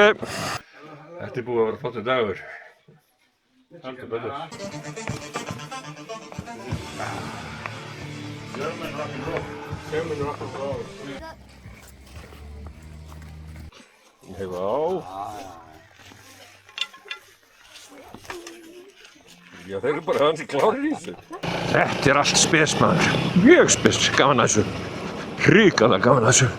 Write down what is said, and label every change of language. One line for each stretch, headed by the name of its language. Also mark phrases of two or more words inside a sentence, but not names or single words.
Icelandic: Þetta búið að vera flottur dagur. Heldur betur.
English: German rock'n'roll. German rock'n'roll.
Icelandic: Hefa á. Já, þeir eru bara hansi klárir í þessu. Þetta allt spes maður. Mjög spes, gaman að þessu. Hrikalega gaman að þessu.